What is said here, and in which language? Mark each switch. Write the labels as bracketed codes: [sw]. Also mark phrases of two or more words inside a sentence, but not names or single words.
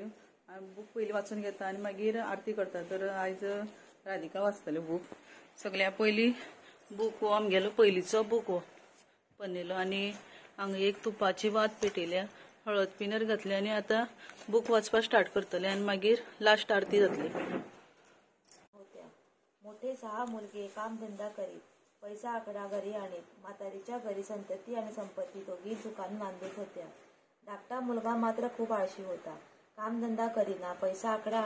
[kok] बूक पयलीं वाचून घेता आनी मागीर आरती करता. तर आयज राधिका वाचतले बूक. सगळ्या पयलीं बूक हो आमगेलो पयलींचो बूक हो बनेलो आनी हांगा एक तुपाची वात पेटयल्या, हळद पिनर घातली आनी आतां बूक वाचपाक स्टार्ट करतले आनी मागीर लास्ट आरती जातली. [mr] मोठे 6 मुलगे कामधंदा करीत, पैसा आकडा घरी आणीत. म्हातारीच्या घरी संतती आणि संपत्ती दोघी दुकान बांधत होत्या. धाकटा मुलगा मात्र खूप आळशी होता, कामधंदा करीना, पैसा आकडा.